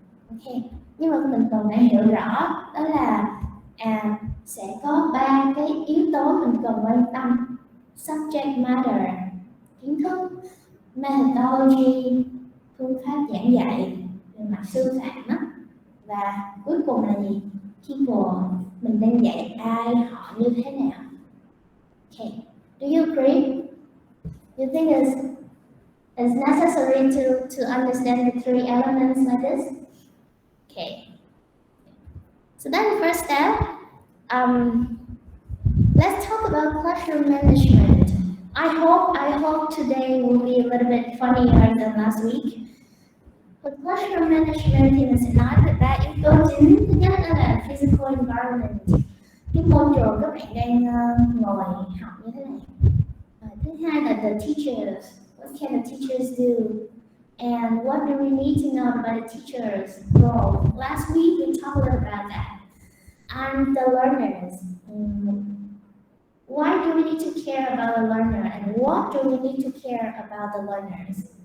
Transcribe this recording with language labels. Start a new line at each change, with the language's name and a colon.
Vietnamese: Ok, nhưng mà mình cần phải hiểu rõ đó là sẽ có ba cái yếu tố mình cần quan tâm: subject matter, kiến thức, methodology, phương pháp giảng dạy về mặt sư phạm á, và cuối cùng là gì? People, mình đang dạy ai, họ như thế nào.
English: Okay, do you agree? You think it's necessary to understand the three elements like this? Okay. So that's the first step. Let's talk about classroom management. I hope today will be a little bit funnier than last week. With classroom management
Vietnamese: thì mình sẽ nói về ba yếu tố chính. Thứ nhất đó là physical environment. Cái môi trường các bạn đang ngồi học như thế này. Thứ hai là
English: the teachers. What can the teachers do? And what do we need to know about the teachers' role? Last week we talked a little about that. And the learners. Why do we need to care about the learner and what do we need to care about the learners?